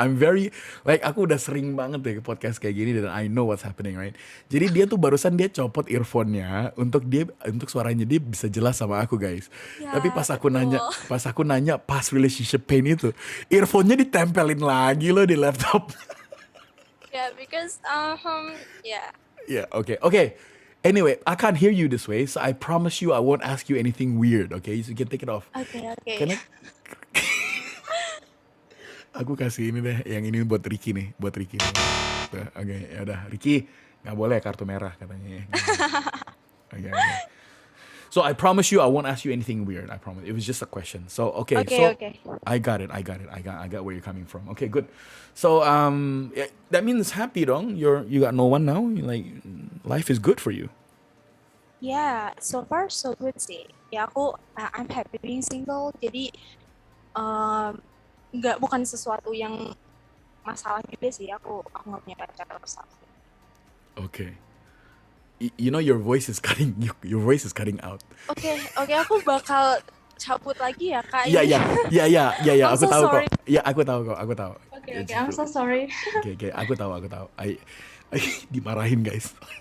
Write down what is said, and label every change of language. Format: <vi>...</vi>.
<en>I'm very</en> <id>aku udah sering banget deh ke podcast kayak gini dan</id> <en>I know what's happening, right?</en> <id>Jadi dia tuh barusan dia copot earphone-nya untuk suaranya dia bisa jelas sama aku, guys. Ya, Tapi pas aku betul. nanya pas relationship pain itu, earphone-nya ditempelin lagi loh di laptop.</id> <en>Yeah, because yeah. Yeah, okay. Anyway, I can't hear you this way, so I promise you I won't ask you anything weird, okay? So you can take it off. Okay. Can I?</en> <id>Aku kasih ini deh, yang ini buat Ricky nih, Tuh, oke, ya udah, Ricky nggak boleh kartu merah katanya. Oke.</id> <en>So I promise you I won't ask you anything weird. I promise. It was just a question. So okay, so Okay. I got it. I got where you're coming from. Okay, good. So yeah, that means happy dong. You got no one now. Like life is good for you. Yeah, so far so good sih. Ya I'm happy being single.</en> <id>Jadi bukan sesuatu yang masalah juga sih. Aku nggak punya pacar atau something.</id> <en>Okay. You know your voice is cutting. Your voice is cutting out.</en> <id>Oke, aku bakal cabut lagi ya kak. Iya.</id> <en>I'm</en> <id>Aku</id> <en>so</en> <id>tahu kok.</id> <en>sorry.</en> <id>Iya, aku tahu.</id> <en>Okay, I'm so sorry. Okay,</en> <id>aku tahu. I dimarahin guys.</id>